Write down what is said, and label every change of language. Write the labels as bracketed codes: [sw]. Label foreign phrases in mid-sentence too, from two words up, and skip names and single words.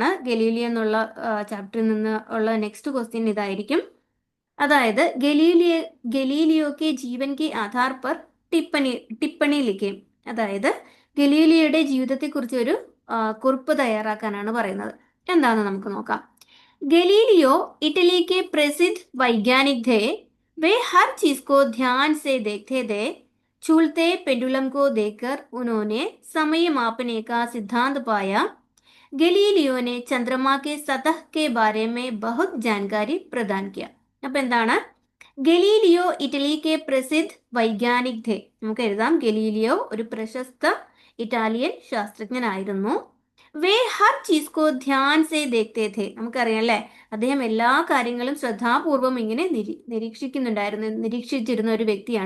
[ml] ഗലീലിയോ എന്നുള്ള ചാപ്റ്ററിൽ നിന്ന് ഉള്ള [en] next question [ml] ഇതായിരിക്കും. [hi] അതായത് गलीलियो के जीवन के आधार पर टिप्पणी लिखे. [ml] അതായത് ഗലീലിയോയുടെ ജീവിതത്തെക്കുറിച്ച് ഒരു കുറിപ്പ് തയ്യാറാക്കാനാണ് പറയുന്നത്. എന്താണെന്ന് നമുക്ക് നോക്കാം. [hi] गलीलियो इटली के प्रसिद्ध वैज्ञानिक थे. वे हर चीज को ध्यान से देखते थे. चूलते पेंडुलम को देखकर उन्होंने समय मापने का सिद्धांत पाया. गलीलियो ने चंद्रमा के सतह के बारे में बहुत जानकारी प्रदान किया. [ml] അപ്പൊ എന്താണ്, [hi] गलीलियो इटली के प्रसिद्ध वैज्ञानिक थे. [ml] നമുക്ക് എഴുതാം, ഗലീലിയോ ഒരു പ്രശസ്ത ഇറ്റാലിയൻ ശാസ്ത്രജ്ഞനായിരുന്നു. [hi] वे हर चीज़ को ध्यान से देखते थे. [ml] നമുക്കറിയാം അല്ലേ, അദ്ദേഹം എല്ലാ കാര്യങ്ങളും ശ്രദ്ധാപൂർവം ഇങ്ങനെ നിരീക്ഷിച്ചിരുന്ന ഒരു വ്യക്തിയാണ്.